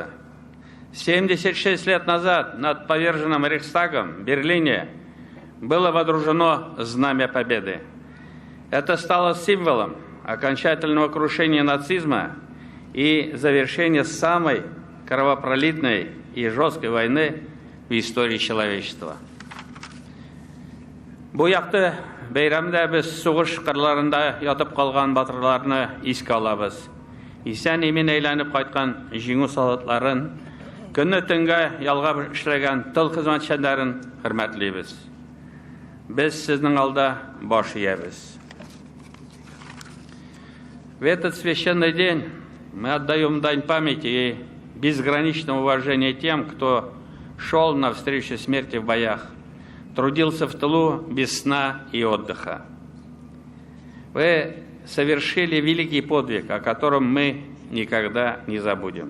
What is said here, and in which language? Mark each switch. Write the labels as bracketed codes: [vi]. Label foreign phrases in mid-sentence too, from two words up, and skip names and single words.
[ru] 76 лет назад над поверженным Рейхстагом в Берлине было водружено Знамя Победы. Это стало символом окончательного крушения нацизма и завершения самой кровопролитной и жесткой войны в истории человечества. [tt] Бу якты бәйрәмдә без сугыш кырларында ятып калган батырларны искә алабыз. Исән-имин әйләнеп кайткан җиңү солдатларын, көнне-төнгә ялгап эшләгән тыл хезмәтчәннәрен хөрмәтлибез. Без сезнең алда баш иябез. [ru] В этот священный день мы отдаем дань памяти и безграничного уважения тем, кто шел навстречу смерти в боях, трудился в тылу без сна и отдыха. Вы совершили великий подвиг, о котором мы никогда не забудем.